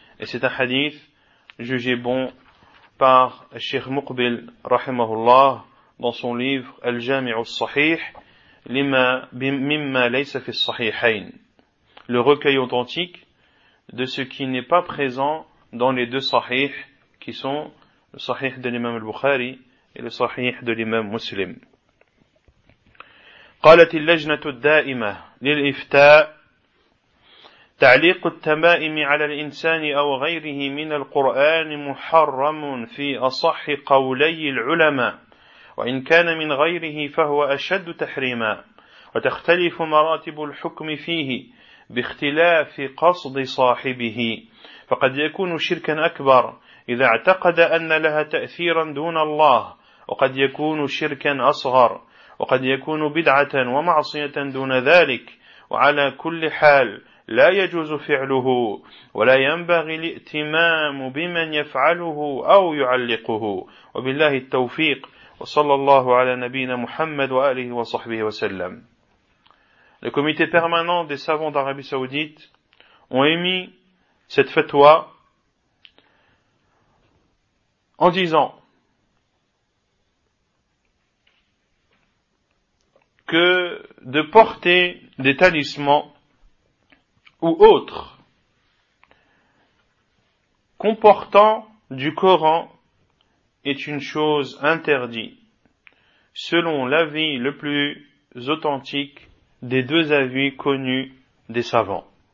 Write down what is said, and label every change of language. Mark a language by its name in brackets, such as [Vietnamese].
[French] Et c'est un hadith jugé bon par Cheikh Muqbil rahimahullah dans son livre Al-Jami'u al-Sahih lima mimma laysa fi al-Sahihayn, le recueil authentique de ce qui n'est pas présent dans les deux sahih, qui sont le sahih de l'imam al-Bukhari et le sahih de l'imam Muslim. [Arabic] قالت اللجنة الدائمة للإفتاء تعليق التمائم على الإنسان أو غيره من القرآن محرم في أصح قولي العلماء وإن كان من غيره فهو أشد تحريما وتختلف مراتب الحكم فيه باختلاف قصد صاحبه، فقد يكون شركا أكبر إذا اعتقد أن لها تأثيرا دون الله، وقد يكون شركا أصغر، وقد يكون بدعة ومعصية دون ذلك. وعلى كل حال لا يجوز فعله، ولا ينبغي الائتمام بمن يفعله أو يعلقه. وبالله التوفيق، وصلى الله على نبينا محمد وآله وصحبه وسلم. [French] Le comité permanent des savants d'Arabie Saoudite ont émis cette fatwa en disant que de porter des talismans ou autres comportant du Coran est une chose interdite, selon l'avis le plus authentique des deux avis connus des savants.